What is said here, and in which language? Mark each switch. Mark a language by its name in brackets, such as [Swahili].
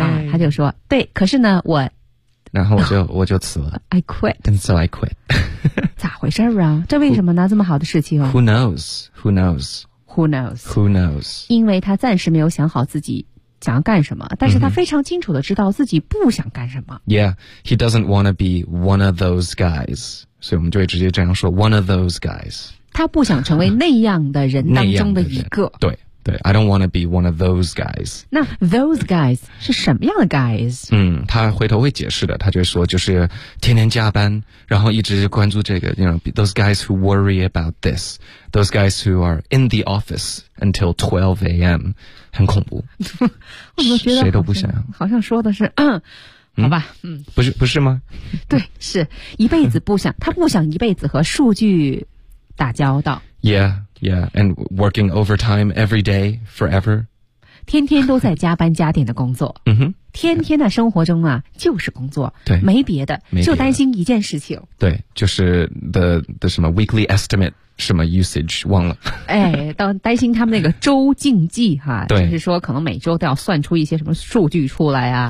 [Chinese] 啊，他就说，对，可是呢，我，然后我就辞了。 [English] I quit， and so I quit [Chinese] 。 咋回事啊？这为什么呢？这么好的事情、哦、 [English] ？Who knows？ Who knows？ Who knows？ Who knows？ [Chinese] 因为他暂时没有想好自己想要干什么，但是他非常清楚的知道自己不想干什么。 Mm-hmm. [English] Yeah， he doesn't want to be one of those guys， [Chinese] 所以我们就会直接这样说 [English] ，one of those guys。 [Chinese] 他不想成为那样的人当中的一个。对。 [English] I don't want to be one of those guys. [Chinese] 那 those guys 是什么样的 guys? 嗯，他回头会解释的。他就说，就是天天加班，然后一直关注这个。 [English] You know, those guys who worry about this. Those guys who are in the office until 12 a.m. [Chinese] 很恐怖。我怎么觉得谁都不想？好像说的是，嗯，好吧，嗯，不是吗？对，是一辈子不想，他不想一辈子和数据打交道。 [English] Yeah.Yeah, and working overtime every day, forever. [Chinese] 天天都在加班加点的工作。嗯哼，天天的生活中啊，就是工作，对，没别的，就担心一件事情。对，就是 the 什么 [English] weekly estimate [Chinese] 什么 usage 忘了。哎，担心他们那个周竞技哈，对，就是说可能每周都要算出一些什么数据出来啊，